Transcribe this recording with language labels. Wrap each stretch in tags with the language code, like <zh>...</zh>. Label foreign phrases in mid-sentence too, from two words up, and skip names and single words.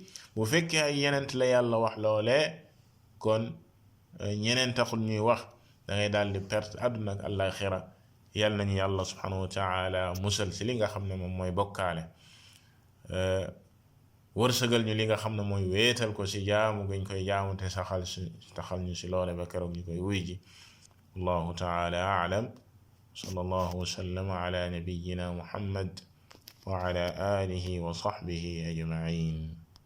<wo>bu fekkee ay yenent la yàlla wax loolee, kon ñeneen taxul ñuy wax, da ngay daal di perte àdduna ak àllaaxira. yàlla nañu yàlla</wo> <ar>سبحانه وتعالى</ar> <wo>musal si li nga xam ne moom mooy bokkaale, wërsëgal ñu li nga xam ne mooy wéetal ko si jaamu gañ koy jaamu te taxal ñu si loole ba keroog ñu koy wuy ji.</wo> <ar>الله تعالى أعلم. صلى الله وسلم على نبينا محمد وعلى آله وصحبه أجمعين.</ar>